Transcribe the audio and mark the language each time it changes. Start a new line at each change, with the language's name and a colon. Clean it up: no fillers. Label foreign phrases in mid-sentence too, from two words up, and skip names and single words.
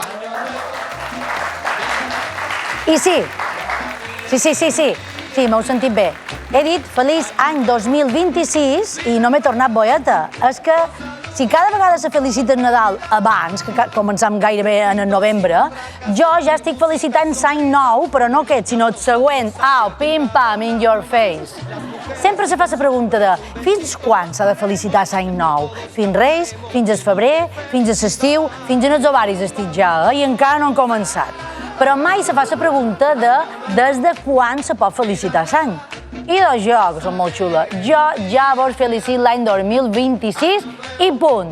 Catalan: I sí, m'heu sentit bé. He dit feliç any 2026 i no m'he tornat boieta. És que si cada vegada se felicita el Nadal abans, que començam gairebé en el novembre, jo ja estic felicitant l'any nou, però no aquest, sinó el següent. Au, pim-pam,
English: in your face.
Catalan: Sempre se fa la pregunta de fins quan s'ha de felicitar l'any nou? Fins Reis, fins al febrer, fins a l'estiu, fins en els ovaris estic ja, i encara no han començat. Però mai se fa la pregunta de des de quan se pot felicitar l'any. I doncs jo, que som molt xula, jo ja vos felicito l'any 2026 i punt.